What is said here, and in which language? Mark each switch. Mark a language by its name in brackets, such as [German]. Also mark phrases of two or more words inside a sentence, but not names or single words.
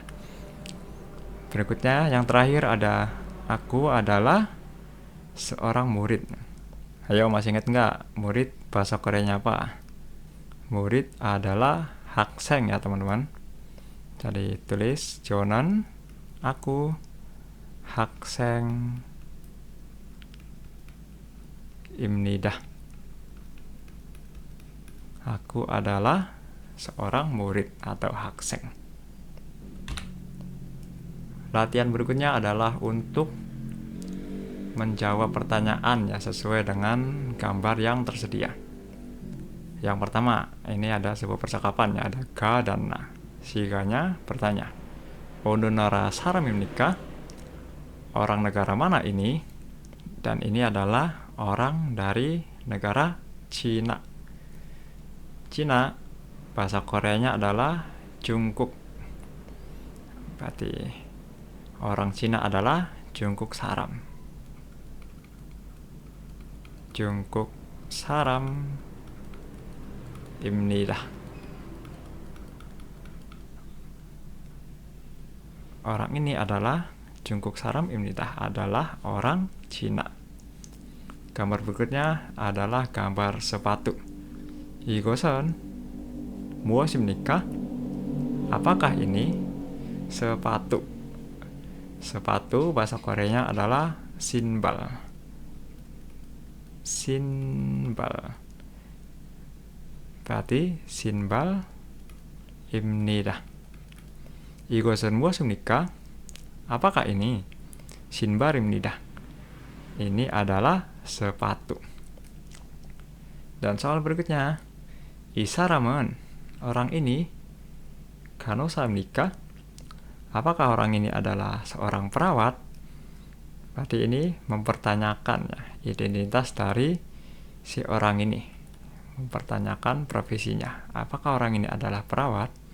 [Indonesian] Berikutnya yang terakhir ada aku adalah seorang murid. Ayo, masih ingat nggak murid bahasa Koreanya apa? Murid adalah 학생 ya teman-teman. Jadi tulis Jonan, aku [Korean] 학생 입니다. [Indonesian] Aku adalah seorang murid atau 학생. Latihan berikutnya adalah untuk menjawab pertanyaan ya sesuai dengan gambar yang tersedia. Yang pertama, ini ada sebuah percakapan ya, ada ga dan na. Si ga-nya bertanya, [Korean] 어느 나라 사람입니까? [Indonesian] Orang negara mana ini? Dan ini adalah orang dari negara Cina. Cina, bahasa Koreanya adalah Jungkook. Berarti orang Cina adalah [Korean] 중국 사람. Jungkook 사람입니다. [Indonesian] Orang ini adalah [Korean] 중국 사람입니다. [Indonesian] Adalah orang Cina. Gambar berikutnya adalah gambar sepatu. [Korean] 이것은 무엇입니까? [Indonesian] Apakah ini sepatu? Sepatu bahasa Koreanya adalah 신발. [Korean] 신발. berarti 신발입니다. 이것은 무엇입니까? [Indonesian] Apakah ini? 신발입니다. Ini adalah sepatu. Dan soal berikutnya, [Korean] 이 사람은, [Indonesian] orang ini, 간호사입니까? Apakah orang ini adalah seorang perawat? Berarti ini mempertanyakan ya, identitas dari si orang ini. Mempertanyakan profesinya. Apakah orang ini adalah perawat?